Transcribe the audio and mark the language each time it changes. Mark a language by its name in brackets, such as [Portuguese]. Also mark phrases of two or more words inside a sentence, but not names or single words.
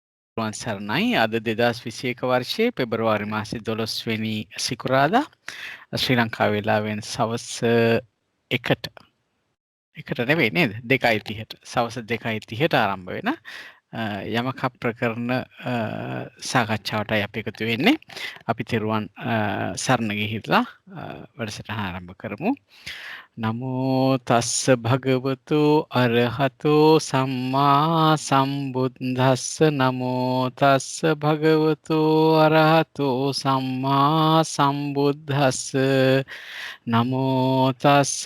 [Sinhala] සරණයි අද 2021 වර්ෂයේ පෙබරවාරි මාසේ 12 වෙනි සිකුරාදා ශ්‍රී ලංකා වේලාවෙන් සවස් 1ට නෙවෙයි නේද 2:30ට සවස් 2:30ට ආරම්භ වෙන යමක ප්‍රකරණ සාකච්ඡාවටයි අපි එකතු වෙන්නේ. අපි තෙරුවන් සරණ ගිහිල්ලා වැඩසටහන ආරම්භ කරමු. [Pali] නමෝ තස්ස භගවතු අරහතෝ සම්මා සම්බුද්දස්ස නමෝ තස්ස භගවතු අරහතෝ සම්මා සම්බුද්දස්ස නමෝ තස්ස